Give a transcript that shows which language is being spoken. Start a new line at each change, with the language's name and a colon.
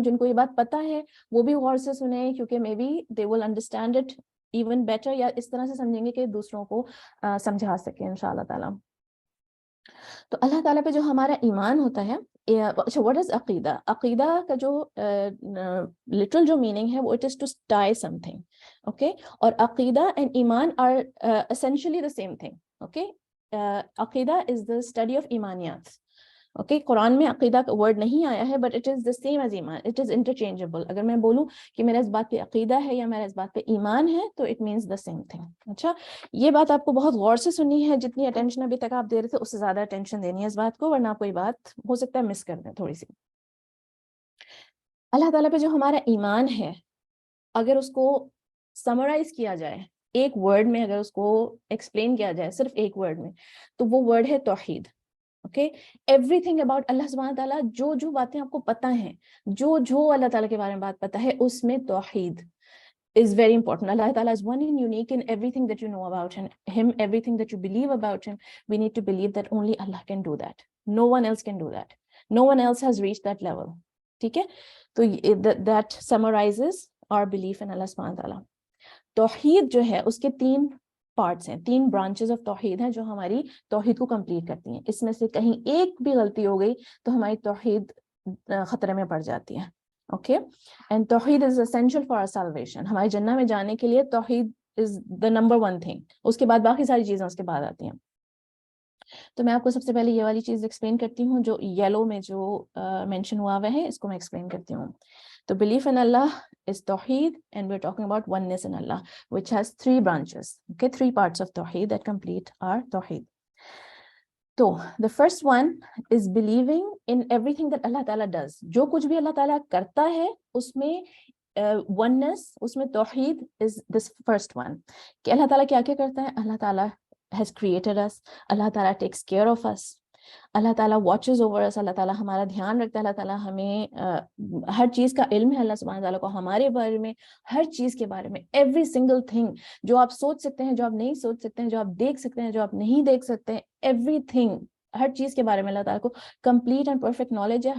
Urdu: جن کو یہ بات پتہ ہے وہ بھی غور سے سنیں, کیونکہ may be they will understand it even better, یا اس طرح سے سمجھیں گے کہ دوسروں کو سمجھا سکیں انشاءاللہ تعالیٰ. تو اللہ تعالیٰ پہ جو ہمارا ایمان ہوتا ہے, اچھا واٹ از عقیدہ؟ عقیدہ کا جو لٹرل جو میننگ ہے وہ it is to tie some thing, okay.
English: اور aqeedah and iman are essentially the same thing, okay. Aqeedah is the study of imaniyat, okay. Quran میں عقیدہ کا ورڈ نہیں آیا ہے, but it is the same as iman, it is interchangeable.
Urdu: اگر میں بولوں کہ میرا اس بات پہ عقیدہ ہے یا میرا اس بات پہ ایمان ہے تو it means the same thing. اچھا, یہ بات آپ کو بہت غور سے سننی ہے. جتنی اٹینشن ابھی تک آپ دے رہے تھے اس سے زیادہ اٹینشن دینی ہے اس بات کو, ورنہ آپ کوئی بات ہو سکتا ہے مس کر دیں تھوڑی سی. اللہ تعالیٰ پہ جو ہمارا ایمان ہے, اگر اس کو سمرائز کیا جائے ایک ورڈ میں, اگر اس کو ایکسپلین کیا جائے صرف ایک ورڈ میں, تو وہ ورڈ ہے توحید. اوکے, ایوری تھنگ اباؤٹ اللہ سبحانہ تعالیٰ, جو باتیں آپ کو پتہ ہیں, جو اللہ تعالیٰ کے بارے میں بات پتہ ہے, اس میں توحید is very important.
English: Allah Ta'ala is one and unique in everything that you know about him, everything that you believe about him. We need to believe that only Allah can do that. No one else can do that. No one else has reached that level. ٹھیک ہے, تو that summarizes our belief in Allah subhanahu wa ta'ala.
Urdu: توحید جو ہے اس کے 3 parts ہیں, 3 branches of توحید ہیں جو ہماری توحید کو کمپلیٹ کرتی ہیں. اس میں سے کہیں ایک بھی غلطی ہو گئی تو ہماری توحید خطرے میں پڑ جاتی ہے.
English: okay, and tawheed is essential for our salvation.
Urdu: ہماری جنہ میں جانے کے لیے توحید is the number one thing. اس کے بعد باقی ساری چیزیں اس کے بعد آتی ہیں. تو میں آپ کو سب سے پہلے یہ والی چیز ایکسپلین کرتی ہوں جو یلو میں جو مینشن ہوا ہوا ہے, اس کو میں ایکسپلین کرتی ہوں.
English: تو belief in Allah is tawheed, and we're talking about oneness in Allah, which has 3 branches, okay, 3 parts of tawheed that complete our tawheed. تو the first one is believing in everything that Allah Ta'ala does.
Urdu: جو کچھ بھی اللہ تعالیٰ کرتا ہے اس میں oneness, اس میں توحید is this first one. کہ اللہ تعالیٰ کیا کیا کرتا ہے. اللہ تعالیٰ has created us, اللہ تعالیٰ takes care of us, اللہ تعالیٰ watches over us, اللہ تعالیٰ ہمارا دھیان رکھتا ہے, اللہ تعالیٰ ہمیں ہر چیز کا علم ہے اللہ سبحانہ تعالیٰ کو ہمارے بارے میں, ہر چیز کے بارے میں, every single thing, جو آپ سوچ سکتے ہیں, جو آپ نہیں سوچ سکتے ہیں, جو آپ دیکھ سکتے ہیں, جو آپ نہیں دیکھ سکتے ہیں, everything, ہر چیز کے بارے میں اللہ تعالیٰ کو کمپلیٹ اینڈ پرفیکٹ نالج ہے.